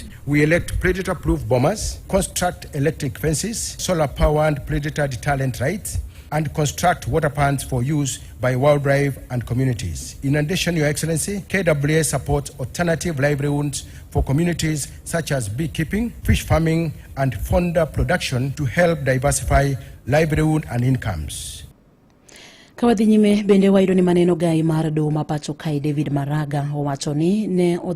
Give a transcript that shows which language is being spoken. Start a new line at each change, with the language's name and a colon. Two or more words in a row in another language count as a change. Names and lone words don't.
English: We elect predator-proof bombers, construct electric fences, solar-powered predator deterrent rights, and construct water ponds for use by wildlife and communities. In addition, Your Excellency, KWS supports alternative livelihoods for communities such as beekeeping, fish farming, and fodder production to help diversify livelihood and incomes.
Luo (Kenya and Tanzania): Kawadhi nyime bende wayudo ni maneno gai mar do mapacho kai David Maraga owacho ni ne